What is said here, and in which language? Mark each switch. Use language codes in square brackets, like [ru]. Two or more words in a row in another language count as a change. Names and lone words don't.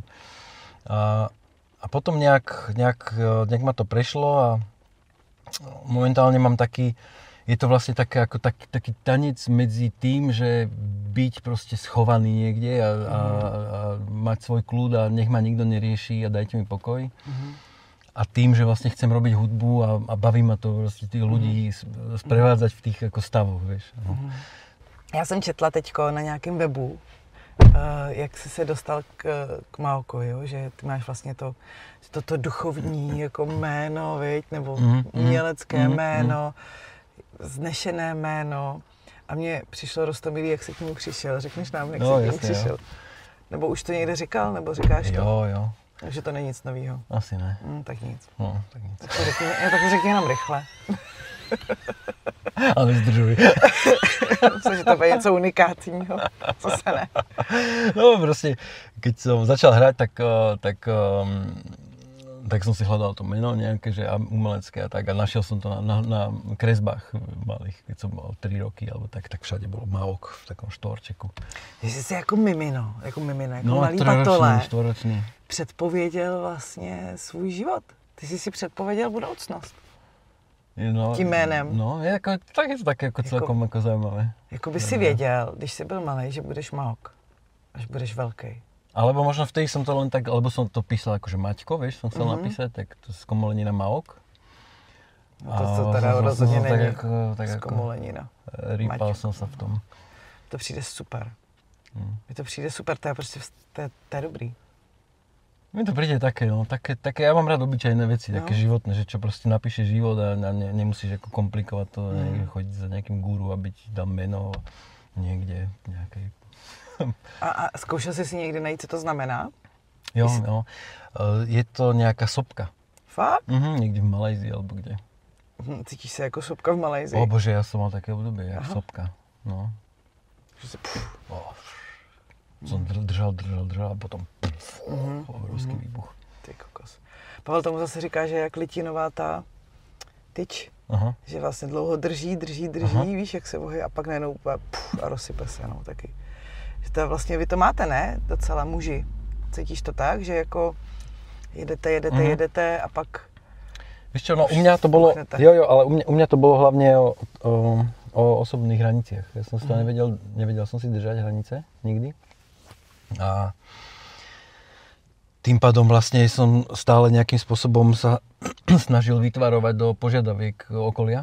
[sk] A potom nejak ma to prešlo a momentálne mám taký, je to vlastne také, ako taký tanec medzi tým, že byť proste schovaný niekde a mať svoj kľud a nech ma nikto nerieši a dajte mi pokoj. A tým, že vlastne chcem robiť hudbu a baví ma to proste tých ľudí sprevádzať v tých ako stavoch, vieš. No. [cs] Já jsem četla teďko na nějakém webu, jak jsi se dostal k Maoko, jo? Že ty máš vlastně toto duchovní jako jméno, viď? Nebo umělecké jméno, znešené jméno. A mně přišlo roztomilý, jak jsi k němu přišel. Řekneš nám, jak jsi k němu přišel? Jo. Nebo už to někde říkal, nebo říkáš to? Jo. Takže to není nic novýho. Asi ne. Tak nic. No, tak nic. Tak to řekni jenom rychle. Ale zdržuj. Myslím, že to bude něco unikátního. Co se ne? [sk] No proste, keď som začal hrať, tak som si hľadal to meno nejaké, že umelecké a tak. A našiel som to na kresbách malých, keď som mal 3 roky, alebo tak všade bolo Maok v takom štvorčeku. [cs] Ty jsi jako mimino, jako no, malý patole čtvoročný. Předpověděl vlastně svůj život. Ty jsi si předpověděl budoucnost. No, tím jménem. [sk] No, je to také jako celkom jako zajímavé. [cs] Jako by si věděl, když jsi byl malý, že budeš Maok, až budeš velký. [sk] Alebo možno vtedy som to len tak, alebo som to písal akože Maťko, vieš, som chcel napísať, tak to z komolenina Maok. [cs] No to teda rozhodně není tak z komolenina. [sk] Rýpal som sa v tom. [cs] To přijde super. Mi to přijde super, to je prostě, to je dobrý. [sk] Mi to príde také, no, také, ja mám rád obyčajné veci, také životné, že čo proste napíše život a nemusíš ako komplikovať to, chodiť za nejakým guru, aby ti dal meno niekde, nejakej. [cs] A zkoušel jsi si někdy najít, co to znamená? [sk] Jo. Je to nejaká sopka. [cs] Fakt? [sk] Niekde v Malajzii alebo kde. [cs] Cítíš se jako sopka v Malajsii? [sk] O bože, ja som mal také obdobie, jak sopka. No. Som držal a potom obrovský výbuch. [cs] Ty kokos. Pavel tomu zase říká, že jak litinová ta tyč. Aha. Že vlastně dlouho drží, víš, jak se vohy a pak najednou úplně a rozsype se, no, taky. Že to vlastně, vy to máte, ne? Docela muži. Cítíš to tak, že jako jedete a pak... [sk] Víš čo, no u mňa to bolo, ale u mňa to bolo hlavne o osobných hraniciach. Ja som si to nevedel som si držať hranice nikdy. A tým pádom vlastne som stále nejakým spôsobom sa snažil vytvarovať do požiadaviek okolia.